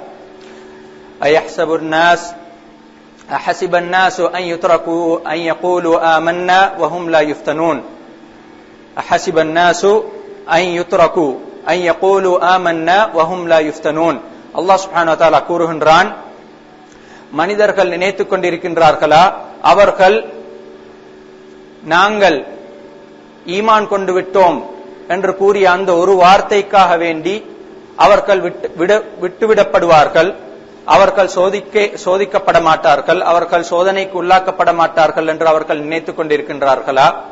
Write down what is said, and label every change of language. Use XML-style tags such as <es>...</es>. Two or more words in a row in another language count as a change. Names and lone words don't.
<ar>أحسب الناس أن يتركوا أن يقولوا آمنا وهم لا يفتنون أحسب الناس أن يتركوا أن يقولوا آمنا وهم لا يفتنون الله سبحانه وتعالى</ar> <ta>கூறுகின்றான், மனிதர்கள் நினைத்துக் கொண்டிருக்கின்றார்களா, அவர்கள் நாங்கள் ஈமான் கொண்டு விட்டோம் என்று கூறிய அந்த ஒரு வார்த்தைக்காக வேண்டி அவர்கள் விட்டுவிடப்படுவார்கள், அவர்கள் சோதிக்கப்பட மாட்டார்கள், அவர்கள் சோதனைக்கு உள்ளாக்கப்பட மாட்டார்கள் என்று அவர்கள் நினைத்துக் கொண்டிருக்கின்றார்களா?</ta>